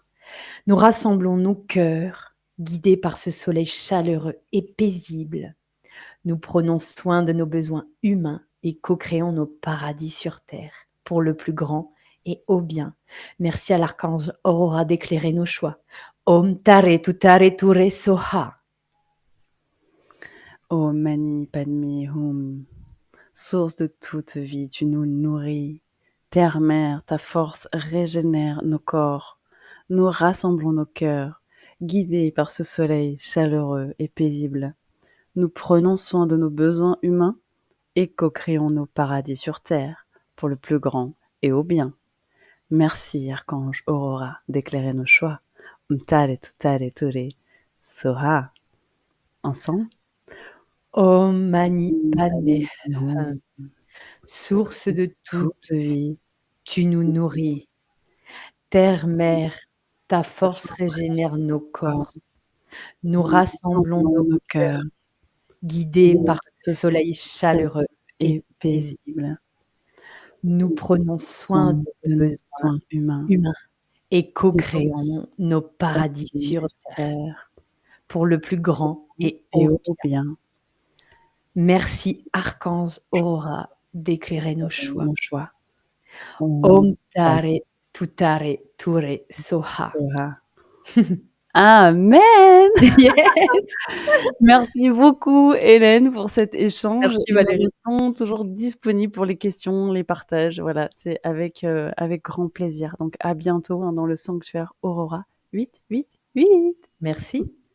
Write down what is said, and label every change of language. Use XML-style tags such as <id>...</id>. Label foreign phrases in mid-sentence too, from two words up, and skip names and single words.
<fr>Nous rassemblons nos cœurs, guidés par ce soleil chaleureux et paisible. Nous prenons soin de nos besoins humains et co-créons nos paradis sur terre pour le plus grand et au bien. Merci à l'archange Aurora d'éclairer nos choix.</fr> <sa>Om Tare Tutare Ture Soha. Om Mani Padme Hum,</sa> <fr>source de toute vie, tu nous nourris. Terre-mère, ta force régénère nos corps. Nous rassemblons nos cœurs, guidés par ce soleil chaleureux et paisible. Nous prenons soin de nos besoins humains et co-créons nos paradis sur terre pour le plus grand et au bien. Merci, Archange Aurora, d'éclairer nos choix.</fr> <sa>Umtare tutare ture soha.</sa> <fr>Ensemble.</fr> <sa>Om Mani Padme</sa> <fr>Non, Hum, source de toute toute vie, tu nous nourris. Terre-mère, ta ta force force régénère nos corps, corps. Nous nous rassemblons rassemblons nos nos cœurs, cœurs, guidés par ce soleil chaleureux et et paisible. paisible. Nous prenons soin de nos De nos besoins besoins humains humains et et pour co-créons nos paradis paradis sur sur terre, terre pour le plus grand et et haut au bien. bien Merci Archange Aurora d'éclairer nos de choix. nos choix.</fr> <sa>Om Om Tare Tare Tutare Ture Soha. Soha. Amen!</sa> <fr>Yes! Merci beaucoup Hélène pour cet échange Merci et nous Valérie. restons toujours disponibles pour les questions, les partages. Voilà, c'est avec grand plaisir. Donc à bientôt, hein, dans le sanctuaire Aurora 888. Merci.</fr>